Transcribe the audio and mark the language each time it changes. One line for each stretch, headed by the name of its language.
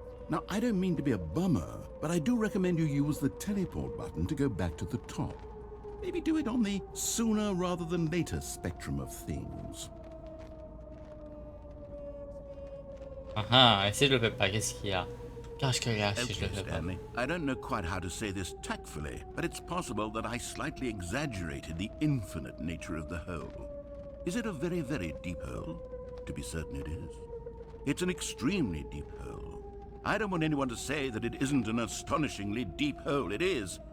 English: Now, I don't mean to be a bummer, but I do recommend you use the teleport button to go back to the top. Maybe do it on the sooner rather than later spectrum of things.
French: Ah, et si je le fais pas, qu'est-ce qu'il y a? Qu'est-ce qu'il y a si je le
English: Okay,
French: fais pas?
English: Stanley, I don't know quite how to say this tactfully, but it's possible that I slightly exaggerated the infinite nature of the hole. Is it a very, very deep hole? To be certain it is. It's an extremely deep hole. I don't want anyone to say that it isn't an astonishingly deep hole. It is.